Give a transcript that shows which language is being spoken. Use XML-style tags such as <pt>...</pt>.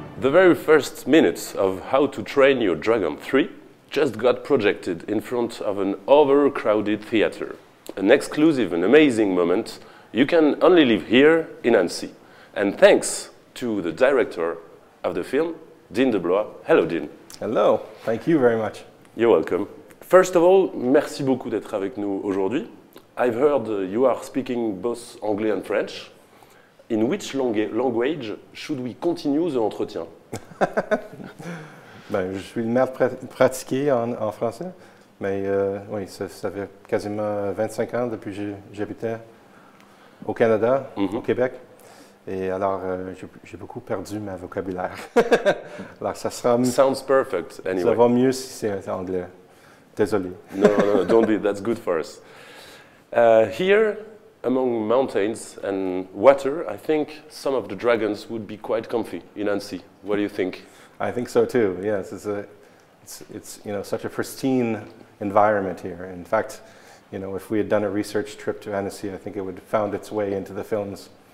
<en>very first minutes of How to Train Your Dragon 3 just got projected in front of an overcrowded theater. An exclusive and amazing moment you can only live here in Annecy. And thanks to the director of the film, Dean Deblois. Hello, Dean. Hello. Thank you very much. You're welcome. First of all,</en> <fr>merci beaucoup d'être avec nous aujourd'hui.</fr> <en>I've heard you are speaking both anglais and French. In which language should we continue the entretien?</en> <fr>Je suis le maître pratiqué en français, mais oui, ça fait quasiment 25 ans depuis que j'habitais au Canada, au Québec. Et alors, j'ai beaucoup perdu ma vocabulaire. Alors, ça sera...</fr> <en>Sounds perfect, anyway.</en> <fr>Ça va mieux si c'est anglais. Désolé.</fr> <en>No, don't be. That's good for us. Here, among mountains and water, I think some of the dragons would be quite comfy in Annecy. What do you think? I think so too. Yes, it's such a pristine environment here. In fact, if we had done a research trip to Annecy, I think it would have found its way into the films.</en>